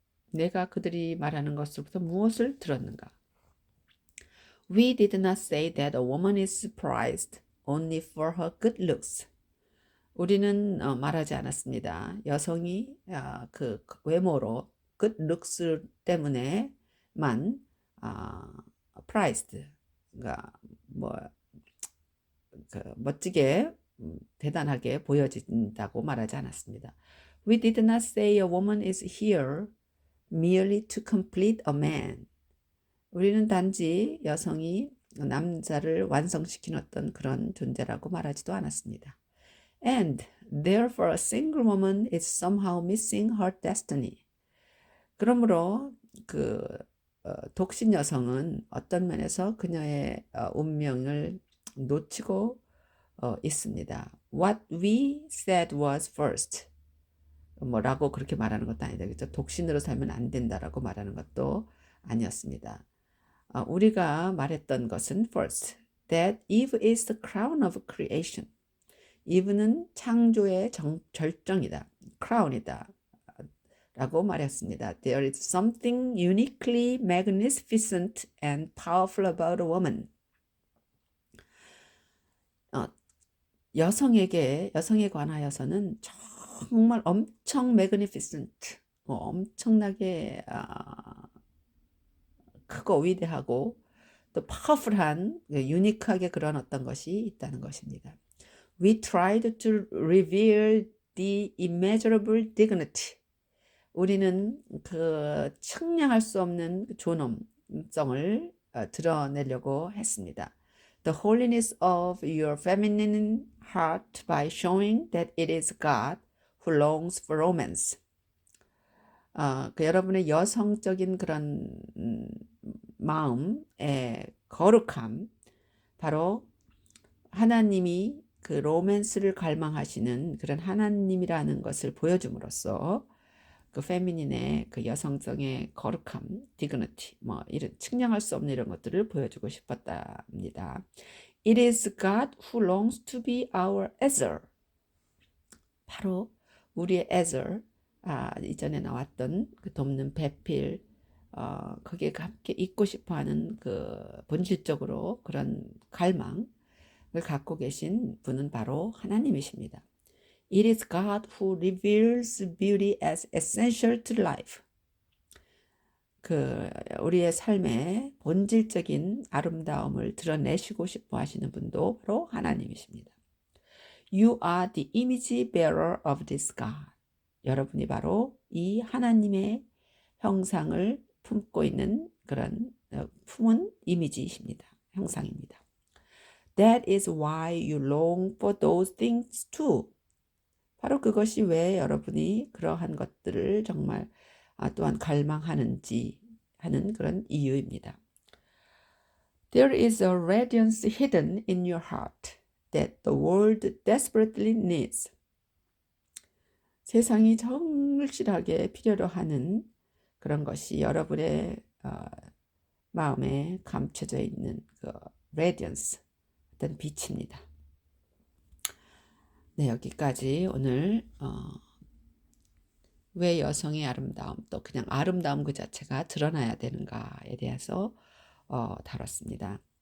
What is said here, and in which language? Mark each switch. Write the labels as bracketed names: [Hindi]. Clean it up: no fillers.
[Korean] 내가 그들이 말하는 것으로부터 무엇을 들었는가? [English] We did not say that a woman is prized only for her good looks. [Korean] 우리는 말하지 않았습니다. 여성이 그 외모로 [English] good looks [Korean] 때문에만 prized, 그러니까 멋지게 대단하게 보여진다고 말하지 않았습니다. [English] We did not say a woman is here merely to complete a man. [Korean] 우리는 단지 여성이 남자를 완성시키는 어떤 그런 존재라고 말하지도 않았습니다. [English] And therefore a single woman is somehow missing her destiny. [Korean] 그러므로 그 독신 여성은 어떤 면에서 그녀의 운명을 놓치고 있습니다. [English] What we said was first. [Korean] 뭐라고 그렇게 말하는 것도 아니다. 그렇죠? 독신으로 살면 안 된다라고 말하는 것도 아니었습니다. 우리가 말했던 것은 [English] first, that Eve is the crown of creation. [Korean] Eve는 창조의 절정이다, crown이다 라고 말했습니다. [English] There is something uniquely magnificent and powerful about a woman. [Korean] 여성에 관하여서는 정말 엄청 magnificent, 엄청나게 크고 위대하고 또 파워풀한, 유니크하게 그런 어떤 것이 있다는 것입니다. [English] We tried to reveal the immeasurable dignity. [Korean] 우리는 그 측량할 수 없는 존엄성을 드러내려고 했습니다. [English] The holiness of your feminine heart by showing that it is God who longs for romance. [Korean] 그 여러분의 여성적인 그런 마음의 거룩함, 바로 하나님이 그 로맨스를 갈망하시는 그런 하나님이라는 것을 보여줌으로써 그 페미닌의 그 여성성의 거룩함, 디그니티, 이런 측량할 수 없는 이런 것들을 보여주고 싶었답니다. [English] It is God who longs to be our Ezer. [Korean] 바로 우리의 Ezer, 이전에 나왔던 그 돕는 배필, 거기에 함께 있고 싶어하는 그 본질적으로 그런 갈망을 갖고 계신 분은 바로 하나님이십니다. [English] It is God who reveals beauty as essential to life. [Korean] 그 우리의 삶의 본질적인 아름다움을 드러내시고 싶어 하시는 분도 바로 하나님이십니다. [English] You are the image bearer of this God. [Korean] 여러분이 바로 이 하나님의 형상을 품고 있는 그런 품은 이미지이십니다. 형상입니다. [English] That is why you long for those things too. [Korean] 바로 그것이 왜 여러분이 그러한 것들을 정말 또한 갈망하는지 하는 그런 이유입니다. [English] There is a radiance hidden in your heart that the world desperately needs. [Korean] 세상이 정실하게 필요로 하는 그런 것이 여러분의 마음에 감춰져 있는 그 radiance, 어떤 빛입니다. 네, 여기까지 오늘 왜 여성의 아름다움, 또 그냥 아름다움 그 자체가 드러나야 되는가에 대해서 다뤘습니다.